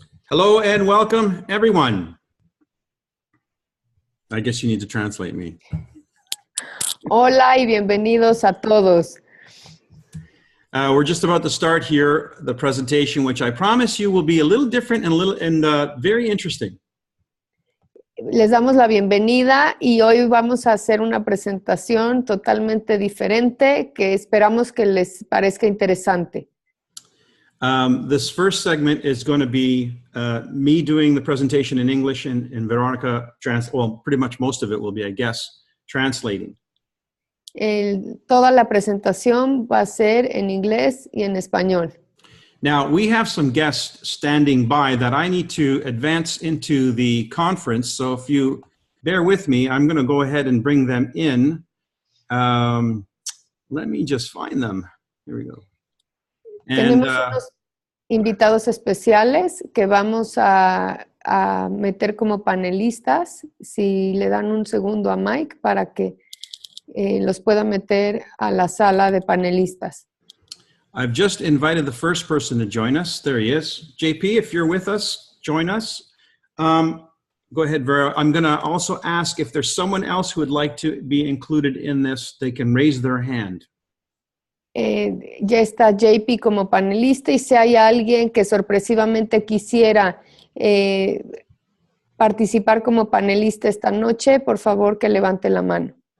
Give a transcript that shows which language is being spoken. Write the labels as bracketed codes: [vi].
[en] Hello and welcome, everyone. I guess you need to translate me. [es] Hola y bienvenidos a todos. [en] We're just about to start here the presentation, which I promise you will be a little different and very interesting. [es] Les damos la bienvenida y hoy vamos a hacer una presentación totalmente diferente que esperamos que les parezca interesante. [en] This first segment is going to be me doing the presentation in English and Veronica, pretty much most of it will be, I guess, translating. [es] Toda la presentación va a ser en inglés y en español. [en] Now, we have some guests standing by that I need to advance into the conference. So if you bear with me, I'm going to go ahead and bring them in. Let me just find them. Here we go. [es] Tenemos unos invitados especiales que vamos a meter como panelistas. Si le dan un segundo a Mike para que los pueda meter a la sala de panelistas. [en] I've just invited the first person to join us. There he is. JP, if you're with us, join us. Go ahead, Vera. I'm going to also ask if there's someone else who would like to be included in this, they can raise their hand. [es] Ya está JP como panelista y si hay alguien que sorpresivamente quisiera participar como panelista esta noche, por favor que levante la mano.